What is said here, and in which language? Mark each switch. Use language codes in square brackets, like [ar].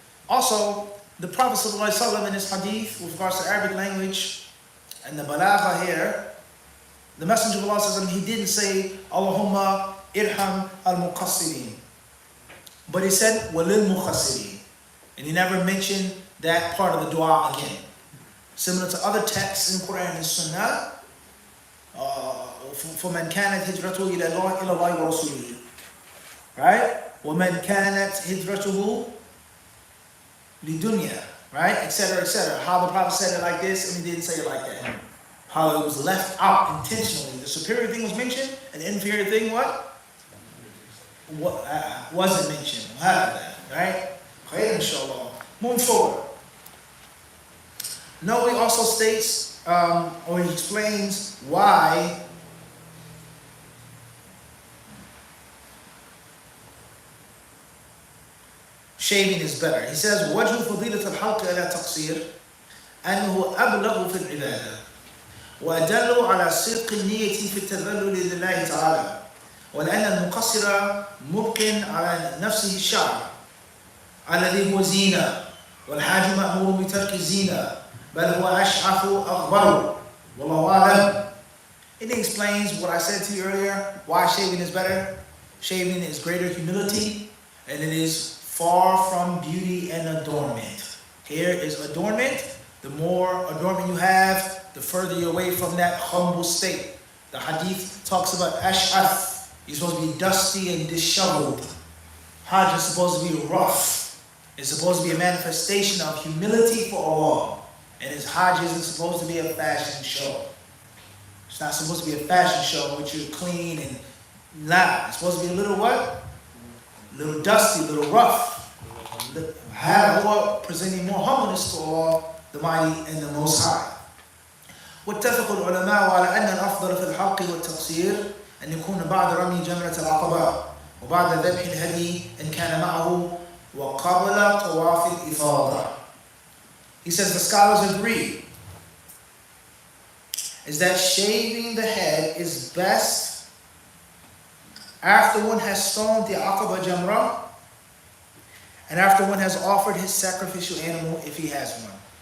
[en] Also, the Prophet ﷺ in his hadith with regards to Arabic language and the balagha here, the Messenger of Allah ﷺ, he didn't say Allahumma irham al-muqassirin, but he said walil muqassirin, and he never mentioned that part of the dua again. Similar to other texts in Quran and Sunnah, [ar] فَمَنْ كَانَتْ هِجْرَتُهُ إِلَى اللَّهِ وَرَسُولِهِ, [en] right? [ar] وَمَنْ كَانَتْ هِجْرَتُهُ لِدُنْيَا, right? [en] Etc., etc. How the Prophet said it like this and he didn't say it like that. How it was left out intentionally. The superior thing was mentioned and the inferior thing what wasn't mentioned. We'll have that, right? Khayr inshallah. Moving forward. Nawawi also states, or he explains why shaving is better. He says, [ar] وَجْهُ فَضِيلَةَ الْحَلْقِ عَلَى تَقْصِيرٍ أَنَّهُ أَبْلَغُ فِي الْعِبَادَةِ وَأَدَلُّ عَلى صِدْقِ النِّيَّةِ فِي التَّذَلُّلِ لِلَّهِ تَعَالَى وَلَأَنَّ الْمُقَصِّرَ مُبْقٍ عَلى نَفْسِهِ الشَّعْرَ الَّذِي هُوَ زِينَةٌ وَالْحَاجُ مَأْمُورٌ بِتَرْكِ الزِّينَةِ بَلْ هُوَ أَشْعَثُ أَغْبَرُ وَاللَّهُ أَعْلَمُ. [en] It explains what I said to you earlier, why shaving is better. Shaving is greater humility, and it is far from beauty and adornment. Here is adornment. The more adornment you have, the further you're away from that humble state. The hadith talks about ash'ath. You're supposed to be dusty and disheveled. Hajj is supposed to be rough. It's supposed to be a manifestation of humility for Allah. And his Hajj isn't supposed to be a fashion show. It's not supposed to be a fashion show in which you're clean and loud. It's supposed to be a little what? A little dusty, a little rough. Have more, presenting more humbleness to Allah, the Mighty and the Most High. [ar] واتفق العلماء على أن الأفضل في الحلق والتقصير أن يكون بعد رمي جمرة العقبة وبعد ذبح الهدي إن كان معه وقبل طواف الإفاضة. [en] He says the scholars agree is that shaving the head is best after one has stoned the Aqaba Jamrah and after one has offered his sacrificial animal if he has one.